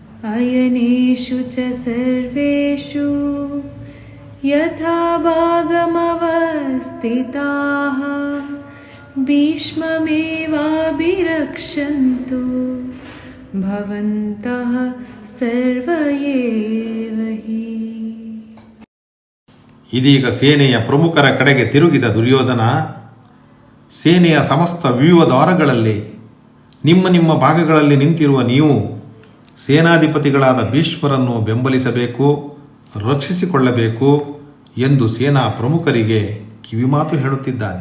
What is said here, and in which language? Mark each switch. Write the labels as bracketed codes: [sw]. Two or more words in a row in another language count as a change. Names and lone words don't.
[sa] ಅಯನೇಷು ಚ ಸರ್ವೇಷು ಯಥಾ ಭಾಗಮವಸ್ಥಿತಾಃ ಭೀಷ್ಮಮೇವಾಭಿರಕ್ಷन्तು ಭವಂತಃ ಸರ್ವ ಏವ ಹಿ. [kn] ಇದೀಗ ಸೇನೆಯ ಪ್ರಮುಖರ ಕಡೆಗೆ ತಿರುಗಿದ ದುರ್ಯೋಧನ, ಸೇನೆಯ ಸಮಸ್ತ ವ್ಯೂಹದ್ವಾರಗಳಲ್ಲಿ ನಿಮ್ಮ ನಿಮ್ಮ ಭಾಗಗಳಲ್ಲಿ ನಿಂತಿರುವ ನೀವು ಸೇನಾಧಿಪತಿಗಳಾದ ಭೀಷ್ಮರನ್ನು ಬೆಂಬಲಿಸಬೇಕು, ರಕ್ಷಿಸಿಕೊಳ್ಳಬೇಕು ಎಂದು ಸೇನಾ ಪ್ರಮುಖರಿಗೆ ಕಿವಿಮಾತು ಹೇಳುತ್ತಿದ್ದಾನೆ.